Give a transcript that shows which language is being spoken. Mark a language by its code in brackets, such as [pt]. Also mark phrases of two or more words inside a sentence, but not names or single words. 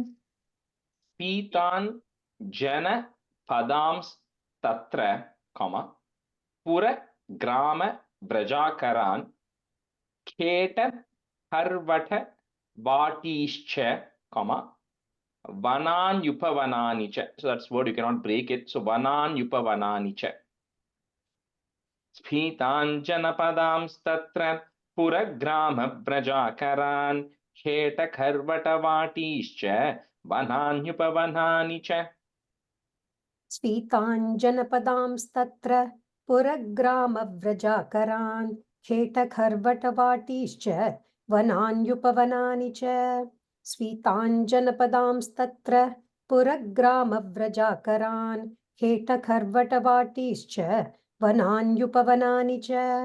[sa] पीतान् जन पदांस्तत्र पुर ग्राम व्रजाकरान् खेट हर्वट वाटीश्च vananyupavanani cha. [en] So that's word you cannot break it. [sa] So vananyupavanani cha. Sphitan janapadamstatra puragrama brajakaran kheta kharvata vatischa vananyupavanani cha. स्फीताञ्जनपदांस्तत्र पुरग्रामव्रजाकरान् खेटखर्वटवाटीश्च वनान्युपवनानि च स्फीताञ्जनपदांस्तत्र पुरग्रामव्रजाकरान् खेटखर्वटवाटीश्च वनान्युपवनानि च